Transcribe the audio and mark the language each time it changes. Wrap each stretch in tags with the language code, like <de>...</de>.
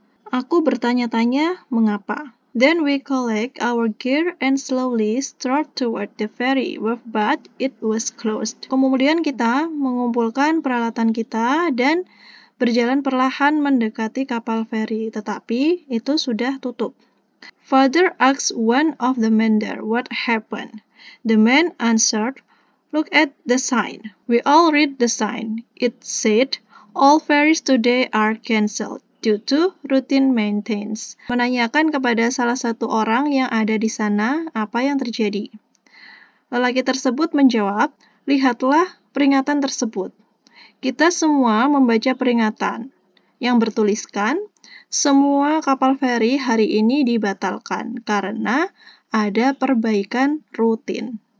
<id>Aku bertanya-tanya mengapa.</id> <en>Then we collect our gear and slowly strolled toward the ferry, but it was closed.</en> <id>Kemudian kita mengumpulkan peralatan kita dan berjalan perlahan mendekati kapal feri, tetapi itu sudah tutup.</id> <en>Father asked one of the men there what happened. The man answered, "Look at the sign." We all read the sign. It said, "All ferries today are cancelled due to routine maintenance."</en> <id>Menanyakan kepada salah satu orang yang ada di sana apa yang terjadi. Lelaki tersebut menjawab, "Lihatlah peringatan tersebut." Kita semua membaca peringatan yang bertuliskan, semua kapal feri hari ini dibatalkan karena ada perbaikan rutin.</id>